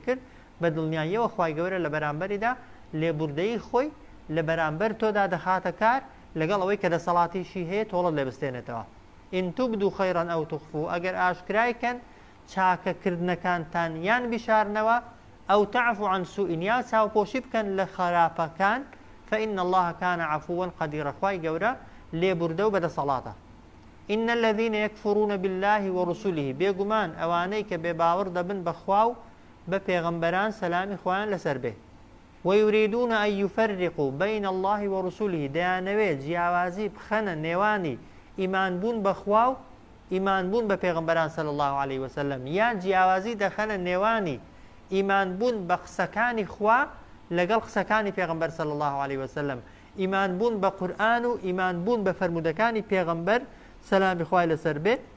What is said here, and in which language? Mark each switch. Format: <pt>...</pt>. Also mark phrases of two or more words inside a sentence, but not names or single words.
<ckb>کرد بە دڵنیاییەوە خوای گەورە لە بەرامبەریدا لێبوردەیی خۆی لە بەرامبەر تۆدا دەخاتە کار لەگەڵ ئەوەی کە دەسەڵاتیشی هەیە تۆڵت لێبستێنێتەوە</ckb> <ar>ئین تبدو خەیرا ئەو تخفوو</ar> <ckb>ئەگەر ئاشکرایکەن چاکەکردنەکانتان یان بشارنەوە</ckb> <ar>ئەو تعفو عن سوء</ar> <ckb>یا چاوپۆشی بکەن لە خراپەکان</ckb> <ar>فإن الله كان عفوا قديرا</ar> <ckb>خوای گەورە لێبوردە و بەدەسەڵاتە</ckb> <ar>إن الذين يكفرون بالله ورسله</ar> <ckb>بێگومان ئەوانەی کە بێباوەڕ دەبن بەخوا و بە پێغەمبەران سەلامی خۆیان لەسەر بێ ويريدون</ckb> <ar>أن يفرقوا بين الله ورسله</ar> <ckb>دەیانەوێت جیاوازی بخەنە نێوانی ئیمان بوون بەخوا و ئیمان بوون بە پێغەمبەران</ckb> <ar>صلی الله عليه وسلم</ar> <ckb>یان جیاوازی دەخەنە نێوانی ئیمان بوون بە قسەکانی خوا لەگەڵ قسەکانی پێغەمبەر</ckb> <ar>صلی الله عليه وسلم</ar> <ckb>ئیمان بوون بە قورئان و ئیمان بوون بە فەرمودەکانی پێغەمبەر سەلامی خوای لەسەر بێ</ckb>